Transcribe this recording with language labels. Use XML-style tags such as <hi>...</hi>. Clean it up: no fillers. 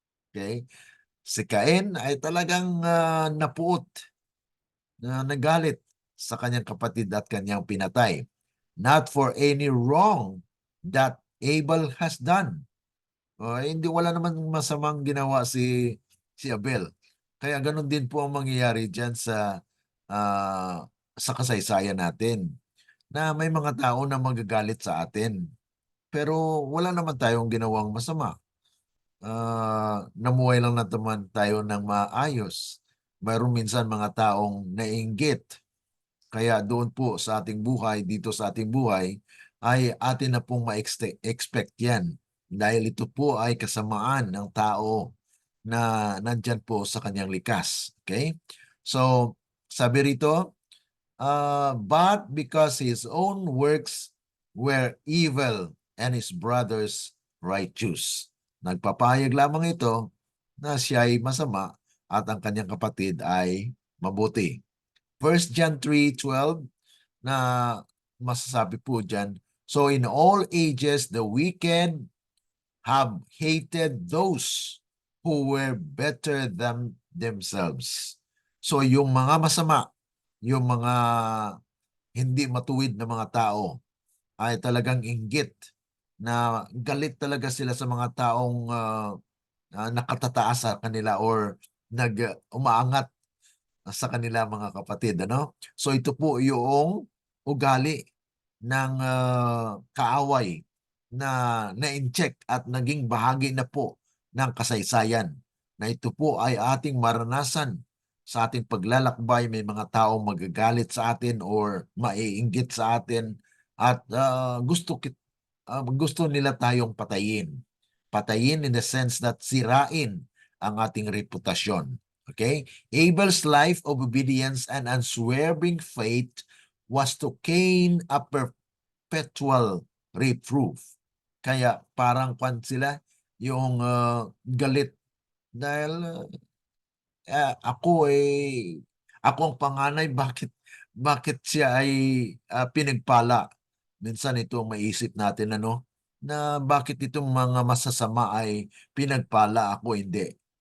<tl>Okay, si Cain ay talagang napuot, nagalit sa kanyang kapatid at kanyang pinatay.</tl> <en>Not for any wrong that Abel has done.</en> <tl>Hindi, wala naman masamang ginawa si Abel. Kaya ganun din po ang mangyayari dyan sa kasaysayan natin, na may mga tao na magagalit sa atin. Pero wala naman tayong ginawang masama. Namuhay lang naman tayo ng maayos. Mayroon minsan mga taong naiinggit. Kaya doon po sa ating buhay, dito sa ating buhay, ay atin na pong ma-expect yan. Dahil ito po ay kasamaan ng tao na nandyan po sa kanyang likas. Okay?</tl> <en>So,</en> <tl>sabi rito,</tl> <en>but because his own works were evil and his brother's righteous.</en> <tl>Nagpapahayag lamang ito na siya ay masama at ang kanyang kapatid ay mabuti.</tl> <en>1 John 3:12</en> <tl>na masasabi po dyan,</tl> <en>so in all ages the wicked have hated those who were better than themselves.</en> <tl>So yung mga masama, yung mga hindi matuwid na mga tao ay talagang inggit, na galit talaga sila sa mga taong nakatataas sa kanila or umaangat sa kanila, mga kapatid. So ito po yung ugali ng kaaway na na-incheck at naging bahagi na po ng kasaysayan, na ito po ay ating maranasan sa ating paglalakbay. May mga taong magagalit sa atin or maiinggit sa atin at gusto nila tayong patayin. Patayin</tl> <en>in the sense that</en> <tl>sirain ang ating reputasyon. Okay?</tl> <en>Abel's life of obedience and unswerving faith was to Cain a perpetual reproof.</en> <tl>Kaya parang sila yung galit dahil ako ang panganay, bakit siya ay pinagpala. Minsan ito ang maisip natin, na bakit itong mga masasama ay pinagpala, ako hindi.</tl>